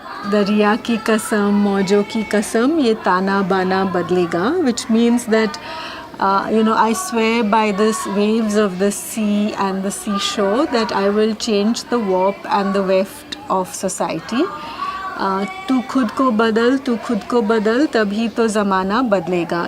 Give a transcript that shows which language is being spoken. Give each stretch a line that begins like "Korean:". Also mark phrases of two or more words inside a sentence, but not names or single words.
Hindi: दरिया की कसम, मौजों की कसम, ये ताना बाना बदलेगा,
English: which means that I swear by the waves of the sea and the seashore that I will change the warp and the weft of society.
Hindi: तू ख़ुद को बदल, तभी तो ज़माना बदलेगा.